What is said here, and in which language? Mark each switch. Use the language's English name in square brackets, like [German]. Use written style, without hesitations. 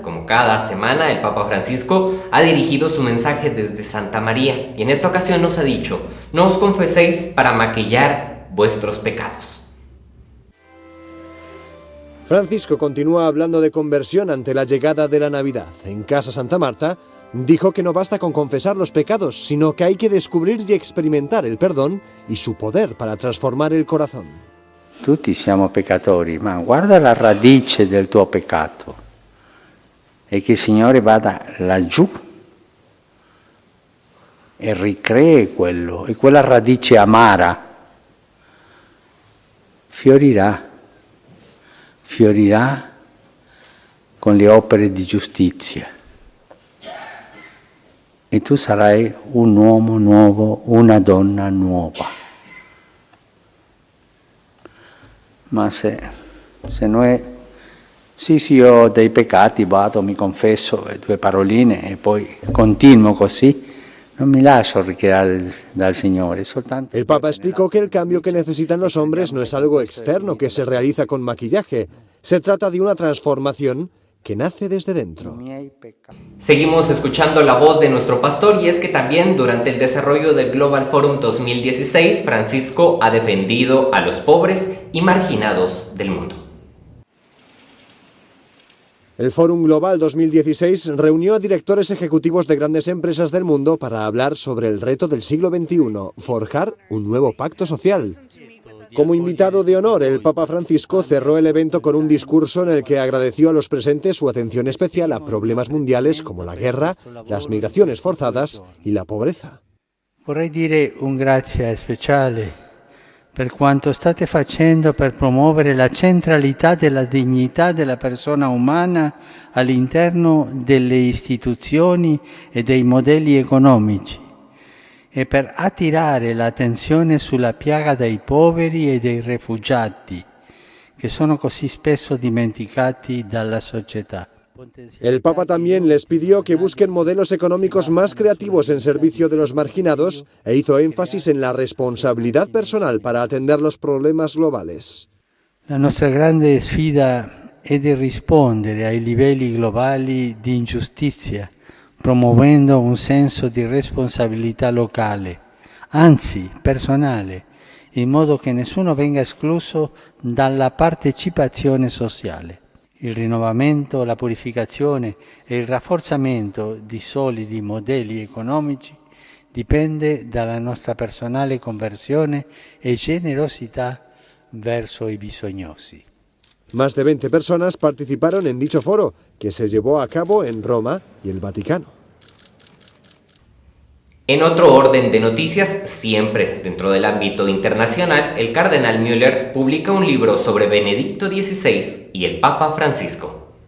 [Spanish] Como cada semana, el Papa Francisco ha dirigido su mensaje desde Santa María y en esta ocasión nos ha dicho: no os confeséis para maquillar vuestros pecados. Francisco continúa hablando de conversión ante la llegada de la Navidad. En Casa Santa Marta dijo que no basta con confesar los pecados, sino que hay que descubrir y experimentar el perdón y su poder para transformar el corazón. [Italian] Tutti siamo peccatori, ma guarda la radice del tuo peccato e che il Signore vada laggiù e ricree quello, e quella radice amara fiorirà con le opere di giustizia e tu sarai un uomo nuovo, una donna nuova. Ma se noi, sì io ho dei peccati, vado, mi confesso, 2 paroline e poi continuo così, non mi lascio ricreare dal Signore, soltanto... [Spanish] El Papa explicó que el cambio que necesitan los hombres no es algo externo que se realiza con maquillaje, se trata de una transformación que nace desde dentro. Seguimos escuchando la voz de nuestro pastor y es que también durante el desarrollo del Global Forum 2016, Francisco ha defendido a los pobres y marginados del mundo. El Fórum Global 2016 reunió a directores ejecutivos de grandes empresas del mundo para hablar sobre el reto del siglo XXI, forjar un nuevo pacto social. Como invitado de honor, el Papa Francisco cerró el evento con un discurso en el que agradeció a los presentes su atención especial a problemas mundiales como la guerra, las migraciones forzadas y la pobreza. [Italian] Vorrei dire un grazie speciale per quanto state facendo per promuovere la centralità della dignità della persona umana all'interno delle istituzioni e dei modelli economici e per attirare l'attenzione sulla piaga dei poveri e dei rifugiati, che sono così spesso dimenticati dalla società. [Spanish] El Papa también les pidió que busquen modelos económicos más creativos en servicio de los marginados e hizo énfasis en la responsabilidad personal para atender los problemas globales. [Italian] La nostra grande sfida è di rispondere ai livelli globali di ingiustizia, promuovendo un senso di responsabilità locale, anzi personale, in modo che nessuno venga escluso dalla partecipazione sociale. Il rinnovamento, la purificazione e il rafforzamento di solidi modelli economici dipende dalla nostra personale conversione e generosità verso i bisognosi. [Spanish] Más de 20 personas participaron en dicho foro, que se llevó a cabo en Roma y el Vaticano. En otro orden de noticias, siempre dentro del ámbito internacional, el cardenal Müller publica un libro sobre Benedicto XVI y el Papa Francisco.